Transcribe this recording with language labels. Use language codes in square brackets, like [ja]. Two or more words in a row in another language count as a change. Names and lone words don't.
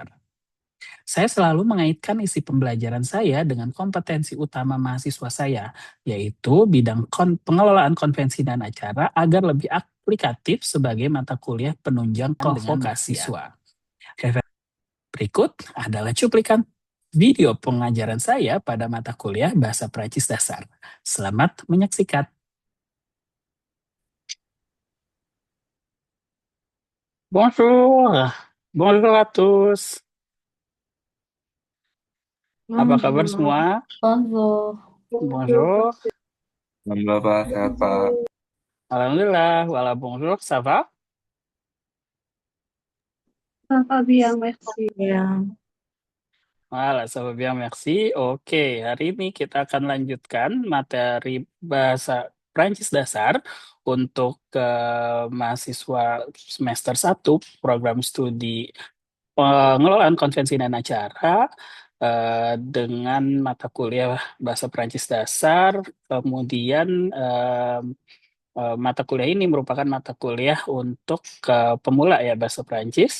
[id] Saya selalu mengaitkan isi pembelajaran saya dengan kompetensi utama mahasiswa saya, yaitu bidang pengelolaan konvensi dan acara agar lebih aplikatif sebagai mata kuliah penunjang vokasi siswa. Berikut adalah cuplikan video pengajaran saya pada mata kuliah Bahasa Prancis Dasar. Selamat menyaksikan. [fr] Bonjour, bonjour à tous. [id] Apa kabar semua? [fr] Bonjour. Bonjour. [id] Alhamdulillah Pak, sehat Pak. Alhamdulillah, [fr] voilà, bonjour, ça va? Ça va bien, merci. Voilà, ça va bien, merci. [id] Oke, hari ini kita akan lanjutkan materi bahasa Prancis dasar untuk mahasiswa semester 1 program studi pengelolaan konvensi dan acara dengan mata kuliah bahasa Prancis dasar, kemudian mata kuliah ini merupakan mata kuliah untuk pemula ya bahasa Prancis.